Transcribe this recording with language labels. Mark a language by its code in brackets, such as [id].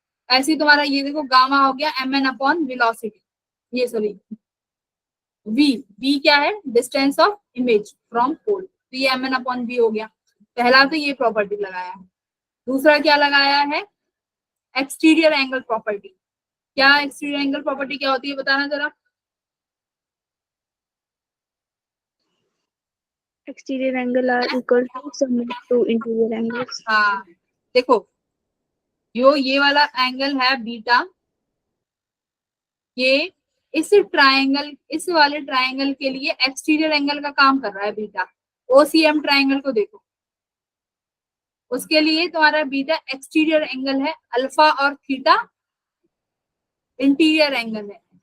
[hi] ऐसे ही तुम्हारा ये देखो गामा हो गया एम एन अपॉन वेलोसिटी, ये सॉरी वी। वी क्या है? Distance of image from pole, तो ये एम एन अपॉन वी हो गया। पहला तो ये प्रॉपर्टी लगाया है। दूसरा क्या लगाया है? Exterior angle property. क्या एक्सटीरियर एंगल प्रॉपर्टी क्या होती है बताना जरा? [en] Exterior angle are equal to sum of two interior angles. [hi] हाँ देखो, ये वाला एंगल है बीटा, ये इस वाले ट्राइंगल के लिए एक्सटीरियर एंगल का काम कर रहा है बीटा। ओसीएम ट्राइंगल को देखो, उसके लिए तुम्हारा बीटा एक्सटीरियर एंगल है, अल्फा और थीटा इंटीरियर एंगल है।